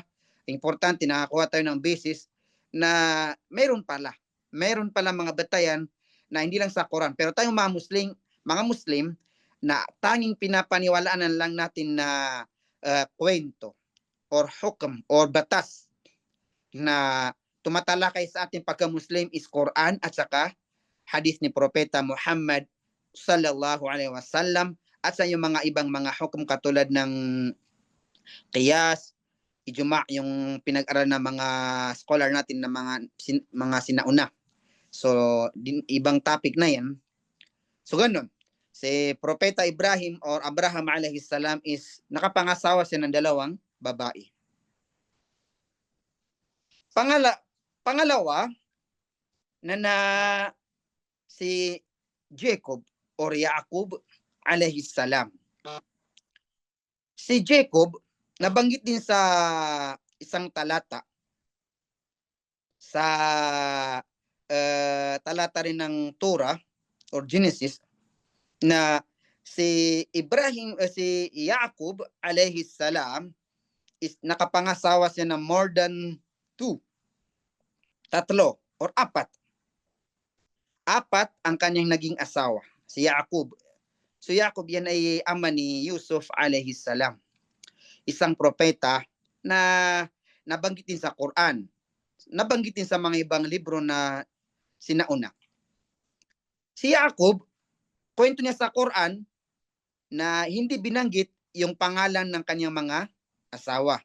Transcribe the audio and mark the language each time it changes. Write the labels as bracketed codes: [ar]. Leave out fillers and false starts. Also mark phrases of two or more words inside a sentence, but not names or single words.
[tl] Importante, nakakuha tayo ng basis na meron pala mga batayan na hindi lang sa Quran. Pero tayong mga Muslim na tanging pinapaniwalaan lang natin na kwento or hukm or batas na tumatalakay sa ating pagka-Muslim is Quran at saka hadith ni Propeta Muhammad [ar] صلى الله عليه وسلم [tl] at sa yung mga ibang mga hukom katulad ng qiyas, ijma, yung pinag-aral ng mga scholar natin na mga sinauna. So, ibang topic na yan. So, ganun. Si Propeta Ibrahim or Abraham [ar] عليه السلام [tl] is nakapangasawa siya ng 2 babae. Pangalawa, na si Jacob or Yaakub [ar] عليه السلام. [tl] Si Jacob, nabanggit din sa isang talata sa talata rin ng Torah or Genesis na si Yaakub [ar] عليه السلام [tl] is nakapangasawa siya ng [en] more than [tl] 2, 3 or 4. 4 ang kanyang naging asawa, si Yaakub. So Yaakub yan ay ama ni Yusuf [ar] عليه السلام. [tl] Isang propeta na nabanggit din sa Quran. Nabanggit din sa mga ibang libro na sinauna. Si Yaakub, kwento niya sa Quran na hindi binanggit yung pangalan ng kanyang mga asawa.